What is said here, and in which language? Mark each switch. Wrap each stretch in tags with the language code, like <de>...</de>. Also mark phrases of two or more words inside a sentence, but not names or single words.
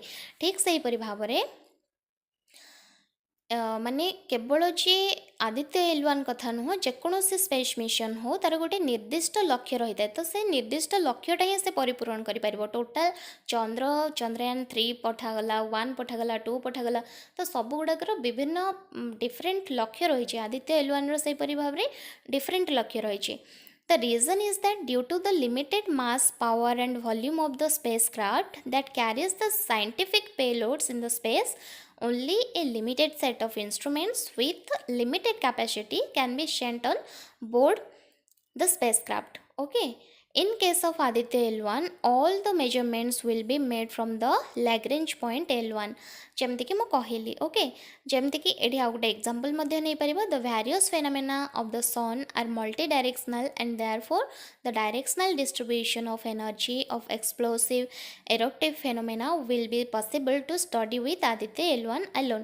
<or>ଠିକ୍ ସେହିପରି ଭାବରେ ମାନେ କେବଳ ଯେ ଆଦିତ୍ୟ L1 କଥା ନୁହଁ, ଯେକୌଣସି ସ୍ପେସ୍ ମିଶନ ହଉ ତାର ଗୋଟେ ନିର୍ଦ୍ଦିଷ୍ଟ ଲକ୍ଷ୍ୟ ରହିଥାଏ। ତ ସେ ନିର୍ଦ୍ଦିଷ୍ଟ ଲକ୍ଷ୍ୟଟା ହିଁ ସେ ପରିପୂରଣ କରିପାରିବ। ଟୋଟାଲ୍ ଚନ୍ଦ୍ରୟାନ 3 ପଠାଗଲା, 1 ପଠାଗଲା, 2 ପଠାଗଲା, ତ ସବୁଗୁଡ଼ାକର ବିଭିନ୍ନ ଡିଫରେଣ୍ଟ ଲକ୍ଷ୍ୟ ରହିଛି। ଆଦିତ୍ୟ L1ର ସେହିପରି ଭାବରେ ଡିଫରେଣ୍ଟ ଲକ୍ଷ୍ୟ ରହିଛି।</or> <en>The reason is that due to the limited mass, power and volume of the spacecraft that carries the scientific payloads in the space, only a limited set of instruments with limited capacity can be sent on board the spacecraft. Okay. In case of Aditya L1, all the measurements will be made from the Lagrange point L1।</en> <or>ଯେମିତିକି ମୁଁ କହିଲି। ଓକେ, ଯେମିତିକି ଏଠି ଆଉ ଗୋଟେ ଏକ୍ଜାମ୍ପଲ୍ ମଧ୍ୟ ନେଇପାରିବ।</or> <en>the various phenomena of the Sun are multi directional and therefore the directional distribution of energy of explosive eruptive phenomena will be possible to study with Aditya L1 alone.</en>